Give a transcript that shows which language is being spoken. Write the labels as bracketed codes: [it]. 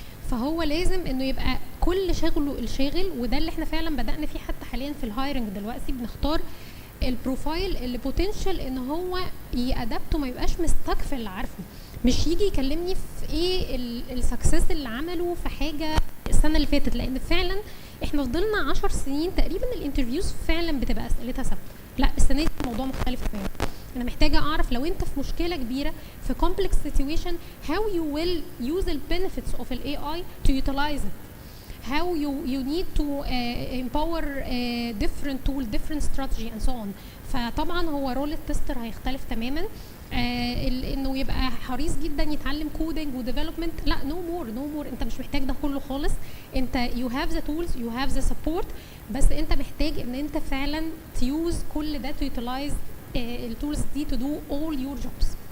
[ar] فهو لازم انه يبقى كل شغله الشاغل، وده اللي احنا فعلا بدأنا فيه حتى حاليا في الهايرنج دلوقتي، بنختار البروفايل اللي بوتنشال ان هو يأدبته، ما يبقاش مستك في اللي عارفه، مش يجي يكلمني في ايه السكسس اللي عمله في حاجه السنه اللي فاتت، لان فعلا احنا فضلنا 10 سنين تقريبا الانترفيوز فعلا بتبقى اسئلتها ثابته، لا السنه دي الموضوع مختلف تماما. انا محتاجه اعرف لو انت في مشكله كبيره في [en] complex situation how you will use the benefits of the AI to utilize it, how you need to empower different tool, different strategy and so on. [ar] فطبعا هو رول التستر هيختلف تماما، انه يبقى حريص جدا يتعلم كودنج وديفلوبمنت، لا نو مور، انت مش محتاج ده كله خالص، انت [en] you have the tools, you have the support، [ar] بس انت محتاج ان انت فعلا تيوز كل ده [en] to utilize [ar] التولز دي [en] to do all your jobs.